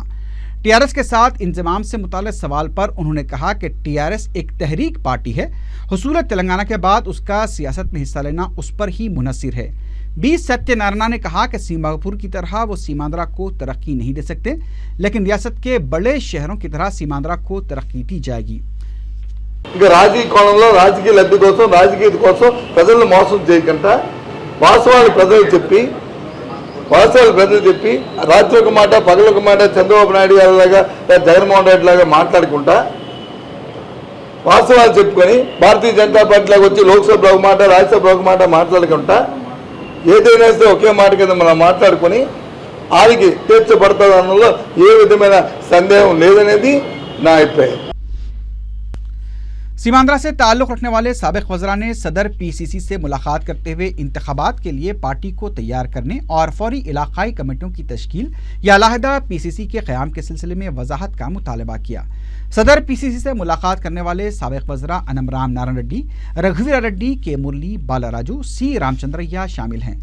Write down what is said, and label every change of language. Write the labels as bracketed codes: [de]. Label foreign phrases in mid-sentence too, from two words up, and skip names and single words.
[ur] ٹی آر ایس کے ساتھ انضمام سے متعلق سوال پر انہوں نے کہا کہ ٹی آر ایس ایک تحریک پارٹی ہے، حصول تلنگانہ کے بعد اس کا سیاست میں حصہ لینا اس پر ہی منحصر ہے۔ بی ستیہ نارائنا نے کہا کہ سیماپور کی طرح وہ سیماندرا کو ترقی نہیں دے سکتے، لیکن ریاست کے بڑے شہروں کی طرح سیماندرا کو ترقی دی جائے گی۔ [te] రాజకీయ కోణంలో రాజకీయ లబ్ధి కోసం రాజకీయ కోసం ప్రజలను మోసం చేయకుండా వాస్తవాలు ప్రజలు చెప్పి రాత్రి ఒక మాట పగలు ఒక మాట చంద్రబాబు నాయుడు గారి లాగా జగన్మోహన్ రెడ్డి లాగా మాట్లాడుకుంటా వాస్తవాలు చెప్పుకొని భారతీయ జనతా పార్టీ లాగా వచ్చి లోక్సభ ఒక మాట రాజ్యసభ ఒక మాట మాట్లాడుకుంటా ఏదైనా సరే ఒకే మాట కింద మనం మాట్లాడుకొని ఆడికి తీర్చబడతాదనలో ఏ విధమైన సందేహం లేదనేది నా అభిప్రాయం। [ur] سیماندرا سے تعلق رکھنے والے سابق وزراء نے صدر پی سی سی سے ملاقات کرتے ہوئے انتخابات کے لیے پارٹی کو تیار کرنے اور فوری علاقائی کمیٹیوں کی تشکیل یا علیحدہ پی سی سی کے قیام کے سلسلے میں وضاحت کا مطالبہ کیا۔ صدر پی سی سی سے ملاقات کرنے والے سابق وزراء انم رام نارائن ریڈی، رگھویر ریڈی، کے مرلی، بالا راجو، سی رام چندریا شامل ہیں۔